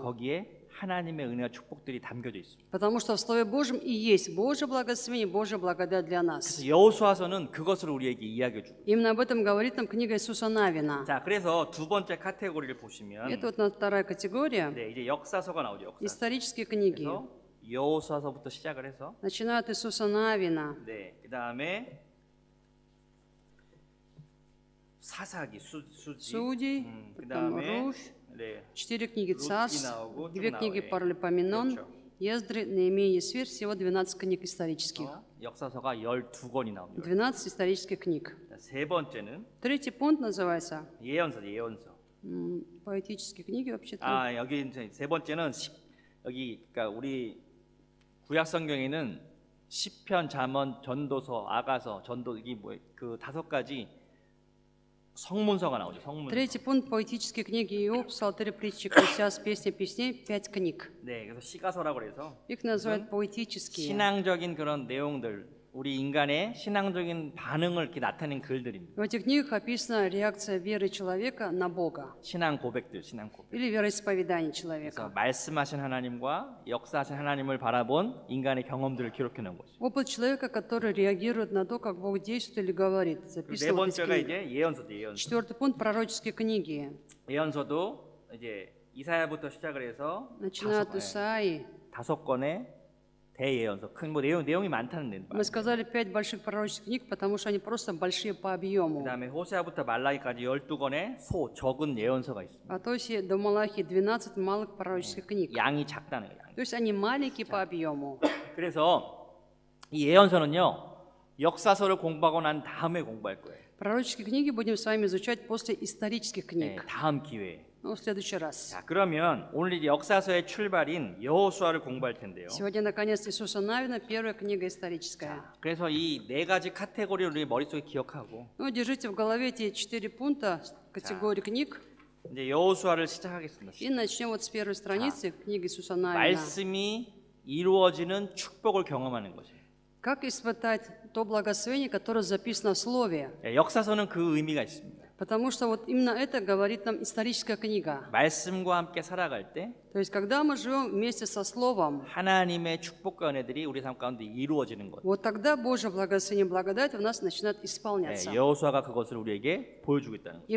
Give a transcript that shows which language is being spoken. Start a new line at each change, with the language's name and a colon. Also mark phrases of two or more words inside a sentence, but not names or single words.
Korean: 거기에 하나님의 은혜와 축복들이 담겨져 있습니다.
Russian: Потому что в Слове Божьем и есть Божье благословение, Божья благодать для нас.
Korean: 그래서 여호수아서는 그것을 우리에게 이야기해 주고.
Russian: Именно об этом говорит нам книга Иисуса Навина.
Korean: 자, 그래서 두 번째 카테고리를 보시면
Russian: Это вот вторая категория.
Korean: 네, 이제 역사서가 나오죠. 역사.
Russian: Исторические книги.
Korean: 그래서 여호수아서부터 시작을 해서
Russian: Начинают Иисуса Навина.
Korean: 네, 그다음에 사사기, 수지.
Russian: Судей, потом
Korean: 그다음에
Russian: Руфь,
Korean: 네.
Russian: 4 книги Рут Царств, наugу, 2
Korean: 쭉
Russian: книги
Korean: 나오네.
Russian: Паралипоменон,
Korean: 그렇죠.
Russian: Ездры, Неемия, Есфирь, всего 12 книг исторических.
Korean: 역사서가 12권이 나옵니다.
Russian: 12 исторических книг.
Korean: 자, 세 번째는
Russian: Третий пункт называется
Korean: 예언서.
Russian: поэтические книги вообще-то.
Korean: 아, 여기 이제 세 번째는 여기 그러니까 우리 구약 성경에는 시편, 잠언, 전도서, 아가서, 전도 이게 뭐그 5가지 성문서가 나오죠. 성문서.
Russian: Третий пункт поэтические книги Иов, Псалтырь, притчи, Экклесиаст, песни, песней, 5 книг.
Korean: 네, 그래서 시가서라고 그래서
Russian: Их называют поэтические.
Korean: 신앙적인 그런 내용들, 우리 인간의 신앙적인 반응을 이렇게 나타낸 글들입니다.
Russian: В этих книгах описана реакция веры человека на Бога
Korean: 신앙 고백들, 신앙 고백.
Russian: или вероисповедание
Korean: 그래서
Russian: человека.
Korean: 말씀하신 하나님과 역사하신 하나님을 바라본 인간의 경험들을 기록해 놓은 거죠.
Russian: Опыт человека, который реагирует на то, как Бог действует или говорит.
Korean: 네
Russian: Записано в этих
Korean: 번째가
Russian: книгах.
Korean: 이제 예언서죠. 예언서.
Russian: Четвертый пункт – пророческие книги.
Korean: 예언서도 이제 이사야부터 시작을 해서
Russian: Начиная от Исаии.
Korean: 5권의 대예언서. 큰 뭐 내용이 많다는 데.
Russian: Мы сказали 5 больших пророческих книг, потому что они просто большие по объему.
Korean: 그다음에 호세아부터 말라기까지 12권의 적은 예언서가 있습니다.
Russian: От Осии до Малахии 12 малых пророческих книг.
Korean: 양이 작다는 거예요.
Russian: То есть они маленькие по объему.
Korean: 그래서 이 예언서는요. 역사서를 공부하고 난 다음에 공부할 거예요.
Russian: Пророческие книги будем с вами изучать после исторических
Korean: 네,
Russian: книг.
Korean: 다음 기회에.
Russian: Ну, в следующий раз.
Korean: 자, 그러면 오늘 이제 역사서의 출발인 여호수아를 공부할 텐데요.
Russian: Сегодня, наконец, Иисуса Навина, первая книга историческая.
Korean: 그래서 이 네 가지 카테고리를 우리 머릿속에 기억하고
Russian: Ну, держите в голове эти 4 пункта категории книг.
Korean: 이제 여호수아를 시작하겠습니다.
Russian: И начнем вот с первой страницы книги Иисуса Навина.
Korean: 말씀이 이루어지는 축복을 경험하는 것이에요.
Russian: Как испытать то благословение, которое записано в Слове?
Korean: 예, 역사서는 그 의미가 있습니다.
Russian: Потому что вот именно это говорит нам историческая книга.
Korean: 말씀과 함께 살아갈 때
Russian: То есть, когда мы живем вместе со Словом,
Korean: 하나님의 축복과 은혜들이 우리 삶 가운데 이루어지는 것.
Russian: вот тогда Божье благословение и благодать у нас начинает исполняться.
Korean: 예, 여호수아가 그것을 우리에게 보여주고 있다는 거죠.